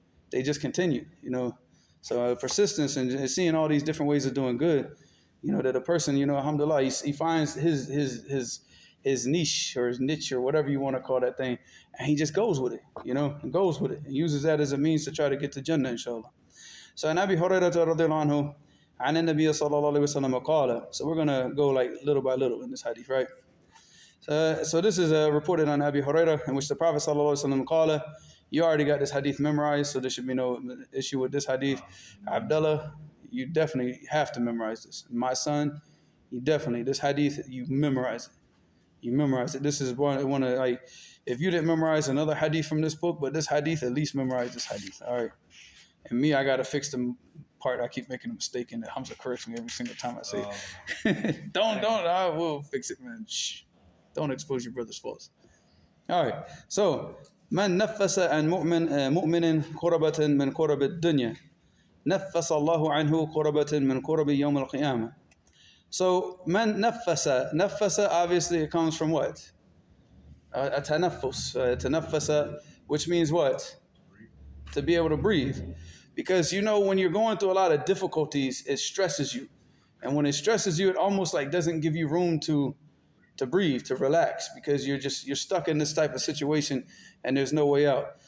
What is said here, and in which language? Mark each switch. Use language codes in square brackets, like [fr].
[en] they just continue, you know. So persistence and seeing all these different ways of doing good, you know, that a person, you know, alhamdulillah, he finds his niche or his niche or whatever you want to call that thing, and he just goes with it, you know, and goes with it and uses that as a means to try to get to Jannah, inshallah. [ar] So an Abi Hurairah radiallahu anhu, عن النبي صلى الله عليه وسلم قال. [en] So we're going to go like little by little in this hadith, right? So this is reported on Abi Hurairah, in which the Prophet sallallahu alaihi wasallam قال. You already got this hadith memorized, so there should be no issue with this hadith. Abdullah, you definitely have to memorize this. My son, you definitely, this hadith, you memorize it. You memorize it. This is one of, like, if you didn't memorize another hadith from this book, but this hadith, at least memorize this hadith. All right. And me, I got to fix the part I keep making a mistake in that Hamza corrects me every single time I say it. Don't, I will fix it, man. Shh. Don't expose your brother's faults. All right. [ar] So, من نفس عن مؤمن كربة من كرب الدنيا نفس الله عنه كربة من كرب يوم القيامة. [en] So [ar] من نفس [en] obviously it comes from what? تنفس, which means what? To be able to breathe. Because you know when you're going through a lot of difficulties, it stresses you. And when it stresses you, it almost like doesn't give you room to breathe, to relax, because you're stuck in this type of situation and there's no way out.